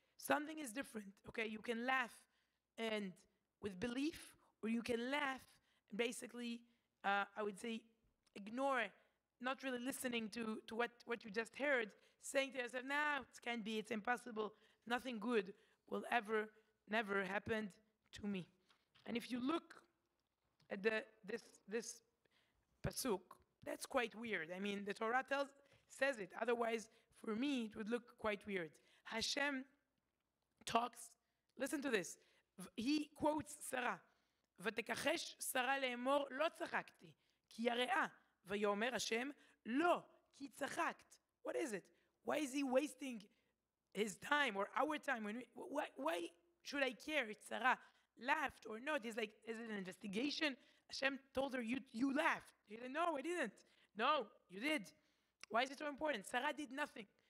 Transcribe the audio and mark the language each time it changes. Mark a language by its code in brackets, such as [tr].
[en] Something is different, okay? You can laugh and with belief, or you can laugh and basically, I would say, ignore, not really listening to what you just heard, saying to yourself, no, it can't be, it's impossible, nothing good will never happen to me. And if you look at this pasuk, that's quite weird. I mean, the Torah says it. Otherwise, for me, it would look quite weird. Hashem talks, listen to this. He quotes Sarah. [he] ותכחש שרה לאמור לא צחקתי, כי יראה. ויאמר השם לא, כי צחקת. [en] What is it? Why is he wasting his time or our time? Why should I care if Sarah laughed or not? He's like, is it an investigation? Hashem told her, you laughed. He said, no, I didn't. No, you did. Why is it so important? Sarah did nothing.